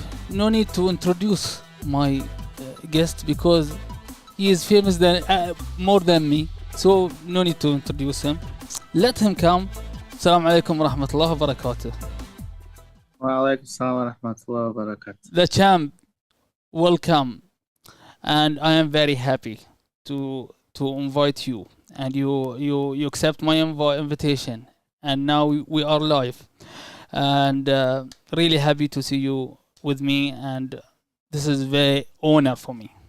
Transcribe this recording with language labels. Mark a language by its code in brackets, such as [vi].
[en] No need to introduce my guest because he is famous more than me, so no need to introduce him. Let him come. [ar] السلام عليكم ورحمة الله وبركاته. وعليكم السلام ورحمة الله وبركاته. [en] The champ, welcome, and I am very happy to invite you, and you accept my invitation, and now we are live, and really happy to see you with me, and this is very honor for me.